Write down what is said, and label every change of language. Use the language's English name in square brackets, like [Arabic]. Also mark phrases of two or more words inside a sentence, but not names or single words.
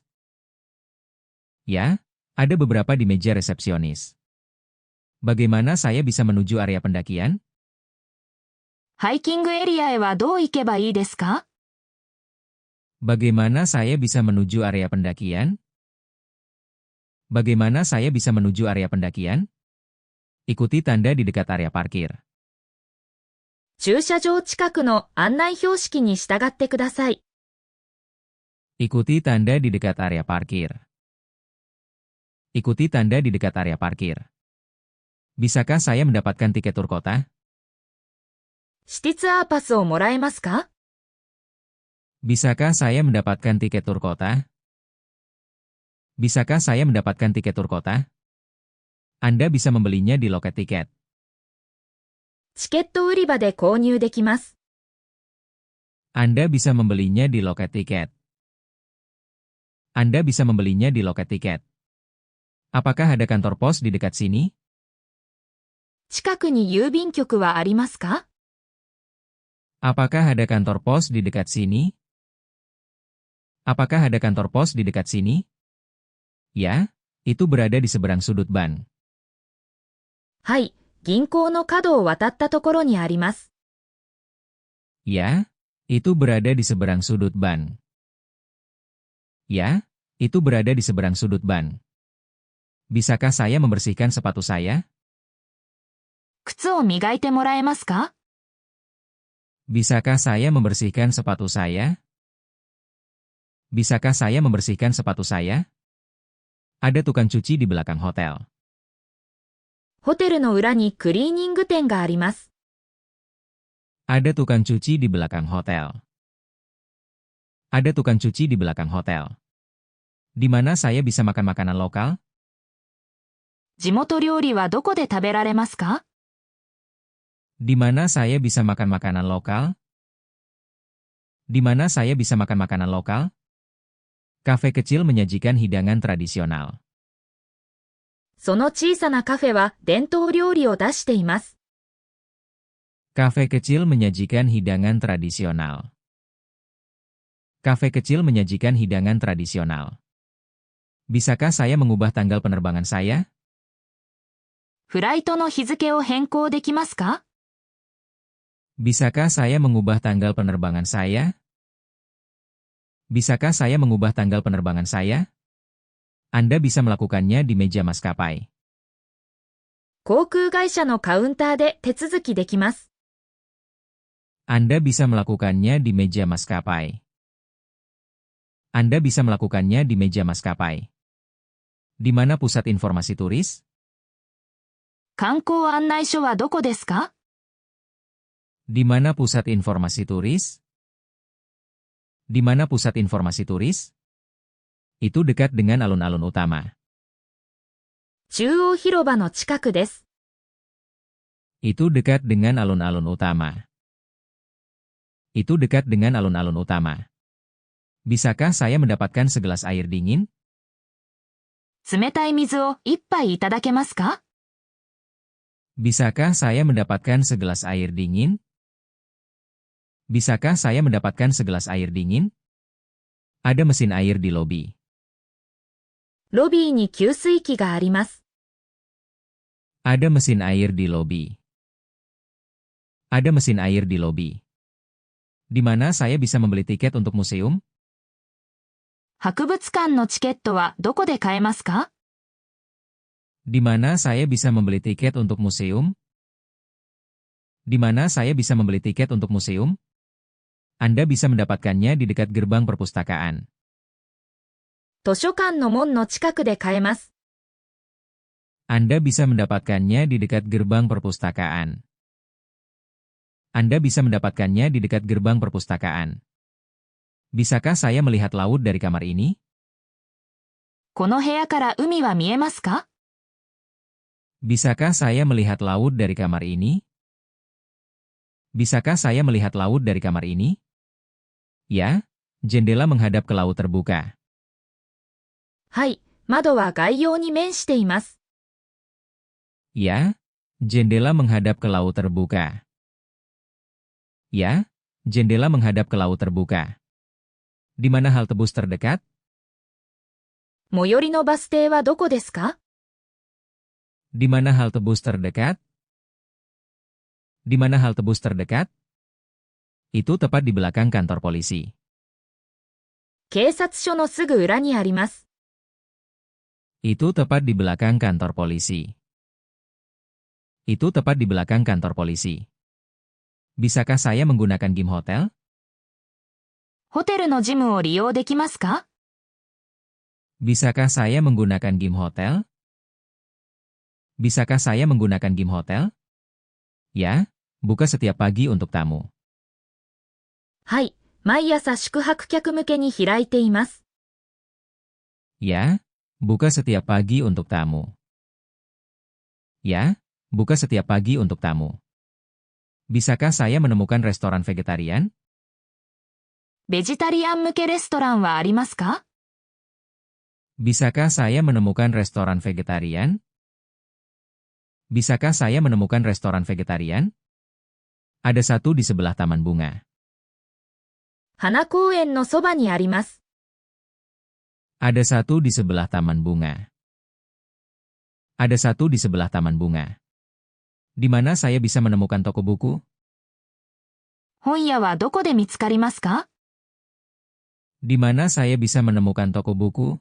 [Indonesian] Ya, ada beberapa di meja resepsionis. Bagaimana saya bisa menuju area pendakian? [Japanese] ハイキングエリアへはどう行けばいいですか？ [Indonesian] Bagaimana saya bisa menuju area pendakian? Bagaimana saya bisa menuju area pendakian? Ikuti tanda di dekat area parkir. [Japanese] 駐車場近くの案内標識に従ってください。 [Indonesian] Ikuti tanda di dekat area parkir. Ikuti tanda di dekat area parkir. Bisakah saya mendapatkan tiket tur kota? [Japanese] シティツアーパスをもらえますか？ [Indonesian] Bisakah saya mendapatkan tiket tur kota? Bisakah saya mendapatkan tiket tur kota? Anda bisa membelinya di loket tiket. [Japanese] チケット売り場で購入できます。 [Indonesian] Anda bisa membelinya di loket tiket. Anda bisa membelinya di loket tiket. Apakah ada kantor pos di dekat sini? [Japanese] 近くに郵便局はありますか？ [Indonesian] Apakah ada kantor pos di dekat sini? Apakah ada kantor pos di dekat sini? Ya, itu berada di seberang sudut ban. [Japanese] はい、銀行の角を渡ったところにあります。 [Indonesian] Ya, itu berada di seberang sudut ban. Ya, itu berada di seberang sudut ban. Bisakah saya membersihkan sepatu saya? [Japanese] 靴を磨いてもらえますか？ [Indonesian] Bisakah saya membersihkan sepatu saya? Bisakah saya membersihkan sepatu saya? Ada tukang cuci di belakang hotel. [Japanese] ホテルの裏にクリーニング店があります。 [Indonesian] Ada tukang cuci di belakang hotel. Ada tukang cuci di belakang hotel. Di mana saya bisa makan makanan lokal? [Japanese] 地元料理はどこで食べられますか？ [Indonesian] Di mana saya bisa makan makanan lokal? Di mana saya bisa makan makanan lokal? Kafe kecil menyajikan hidangan tradisional. [Japanese] その小さなカフェは伝統料理を出しています。 [Indonesian] Kafe kecil menyajikan hidangan tradisional. Kafe kecil menyajikan hidangan tradisional. Bisakah saya mengubah tanggal penerbangan saya? [Japanese] フライトの日付を変更できますか？ [Indonesian] Bisakah saya mengubah tanggal penerbangan saya? Bisakah saya mengubah tanggal penerbangan saya? Anda bisa melakukannya di meja maskapai. [Japanese] 航空会社のカウンターで手続きできます。 [Indonesian] Anda bisa melakukannya di meja maskapai. Anda bisa melakukannya di meja maskapai. Di mana pusat informasi turis? [Japanese] 観光案内所はどこですか？ [Indonesian] Di mana pusat informasi turis? Di mana pusat informasi turis? Itu dekat dengan alun-alun utama. [Japanese] 中央広場の近くです。 [Indonesian] Itu dekat dengan alun-alun utama. Itu dekat dengan alun-alun utama. Bisakah saya mendapatkan segelas air dingin? [Japanese] 冷たい水を一杯いただけますか？ [Indonesian] Bisakah saya mendapatkan segelas air dingin? Bisakah saya mendapatkan segelas air dingin? Ada mesin air di lobi. [Japanese] ロビーに給水器があります。 [Indonesian] Ada mesin air di lobi. Ada mesin air di lobi. Di mana saya bisa membeli tiket untuk museum? [Japanese] 博物館のチケットはどこで買えますか？ [Indonesian] Di mana saya bisa membeli tiket untuk museum? Di mana saya bisa membeli tiket untuk museum? Anda bisa mendapatkannya di dekat gerbang perpustakaan. [Japanese] 図書館の門の近くで買えます。 [Indonesian] Anda bisa mendapatkannya di dekat gerbang perpustakaan. Anda bisa mendapatkannya di dekat gerbang perpustakaan. Bisakah saya melihat laut dari kamar ini? [Japanese] この部屋から海は見えますか？ [Indonesian] Bisakah saya melihat laut dari kamar ini? Bisakah saya melihat laut dari kamar ini? Ya, jendela menghadap ke laut terbuka. [Japanese] はい、窓は外洋に面しています。 [Indonesian] Ya, jendela menghadap ke laut terbuka. Ya, jendela menghadap ke laut terbuka. Di mana halte bus terdekat? [Japanese] 最寄りのバス停はどこですか？ [Indonesian] Di mana halte bus terdekat? Di mana halte bus terdekat? Itu tepat di belakang kantor polisi. [Japanese] 警察署のすぐ裏にあります。 [Indonesian] Itu tepat di belakang kantor polisi. Itu tepat di belakang kantor polisi. Bisakah saya menggunakan gym hotel? [Japanese] ホテルのジムを利用できますか？ [Indonesian] Bisakah saya menggunakan gym hotel? Bisakah saya menggunakan gym hotel? Ya, buka setiap pagi untuk tamu. [Japanese] はい、毎朝宿泊客向けに開いています。 [Indonesian] Ya, buka setiap pagi untuk tamu. Ya, buka setiap pagi untuk tamu. Bisakah saya menemukan restoran vegetarian? [Japanese] ベジタリアン向けレストランはありますか？ [Indonesian] Bisakah saya menemukan restoran vegetarian? Bisakah saya menemukan restoran vegetarian? Ada satu di sebelah taman bunga. [Japanese] 花公園のそばにあります。 [Indonesian] Ada satu di sebelah taman bunga. Ada satu di sebelah taman bunga. Di mana saya bisa menemukan toko buku? [Japanese] 本屋はどこで見つかりますか？ [Indonesian] Di mana saya bisa menemukan toko buku?